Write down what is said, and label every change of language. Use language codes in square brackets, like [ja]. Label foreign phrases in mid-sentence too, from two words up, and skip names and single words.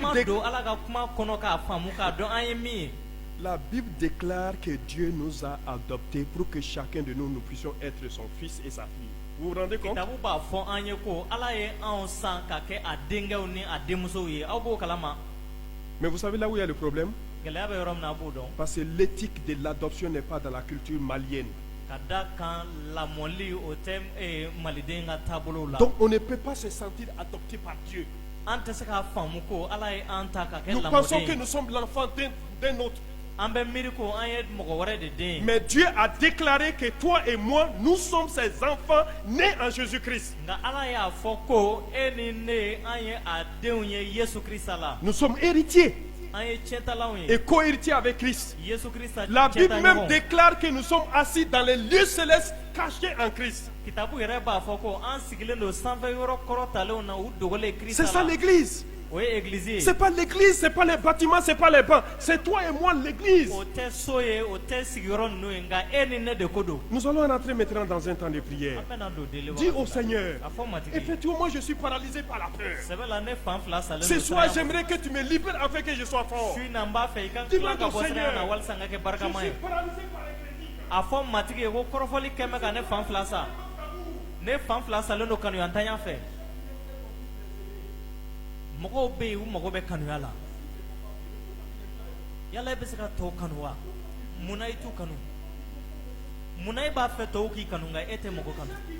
[bm] ma [fr] dé- [bm] don ala ka kuma kɔnɔ k'a faamu k'a dɔn an ye min ye [fr] La Bible déclare que Dieu nous a adoptés pour que chacun de nous puissions être son fils et sa fille. Vous vous rendez compte? [bm] kitabu b'a fɔ an ye ko ala ye anw san ka kɛ a denkɛw ni a denmusow ye aw b'o kalama [fr] Mais vous savez là où il y a le problème? [bm] gɛlɛya bɛ yɔrɔ min na a b'o dɔn [fr] Parce que l'éthique de l'adoption n'est pas dans la culture malienne. [bm] ka da kan lamɔli o tɛ maliden ka taabolow la [fr] Donc on ne peut pas se sentir adopté par Dieu. [bm] an tɛ se k'a faamu ko ala ye an ta ka kɛ [fr] Nous pensons que [bm] lamɔden [fr] nous sommes l'enfant d'un autre. [bm] an bɛ miiri ko an ye mɔgɔ wɛrɛ de den ye [fr] Mais Dieu a déclaré que toi et moi, nous sommes ses enfants nés en Jésus-Christ. [bm] nka ala y'a fɔ ko e ni ne an ye a denw ye yesu krista la [fr] Nous sommes héritiers [bm] an ye tiɲɛtalanw ye [fr] et co-héritiers avec Christ. [bm] yesu krista [fr] La Bible même [bm] tiɲɛtaɲɔgɔnw [fr] déclare que nous sommes assis dans les lieux célestes cachés en Christ. [bm] kitabu yɛrɛ b'a fɔ ko an sigilen don sanfɛ yɔrɔ kɔrɔtalenw na u dogolen [fr] C'est [bm] krista [fr] ça la l'église. [bm] o ye église ye. [fr] C'est pas l'église, c'est pas les bâtiments, c'est pas les bancs. C'est toi et moi l'église. [bm] O tɛ so ye o tɛ sigiyɔrɔ ninnu ye nka e ni ne de ko don. [fr] Nous allons rentrer maintenant dans un temps de prière. [bm] An bɛna don deli [fr] Dis au [bm] wagati la. [fr] Seigneur, [bm] A fɔ matigi ye. [fr] effectivement, je suis paralysé par la peur. [bm] sɛbɛ la ne fan fila salen [fr] Ce [bm] don [fr] soir, [bm] saya ma. [fr] j'aimerais que tu me libères afin que je sois fort. [bm] su in na n b'a fɛ i ka [fr] Dis-moi [bm] tila ka [fr] ton [bm] bɔ siranya na [fr] Seigneur. [bm] walasa n ka kɛ [fr] Je [bm] barikama [fr] suis [bm] ye. [fr] paralysé par les critiques. [bm] A fɔ matigi ye ko kɔrɔfɔli kɛmɛ ka ne fan fila sa. ne fan fila salen don kanuyantanya fɛ. mɔgɔw bɛ yen u mago bɛ kanuya la. yala e bɛ se ka tɔw kanu wa? munna i t'u kanu? munna e b'a fɛ tɔw k'i kanu nka e tɛ mɔgɔ kanu?